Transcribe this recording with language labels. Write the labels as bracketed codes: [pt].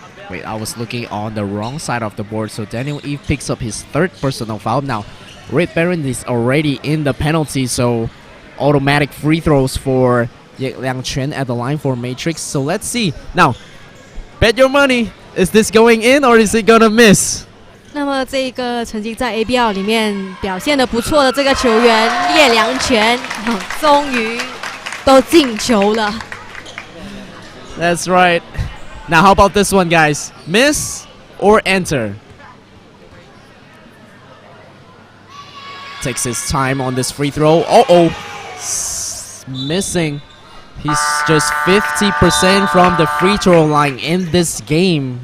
[en] Wait, I was looking on the wrong side of the board. So Daniel Eves picks up his third personal foul. Now Red Baron is already in the penalty, so automatic free throws for Liang Quan at the line for Matrix. So let's see. Now, bet your money. Is this going in or is it gonna miss? [zh] 那么这个曾经在 ABL 里面表现得不错的这个球员叶良全，终于都进球了。 [en] That's right. Now how about this one, guys? Miss or enter? Takes his time on this free throw. Uh-oh. Missing. He's just 50% from the free throw line in this game.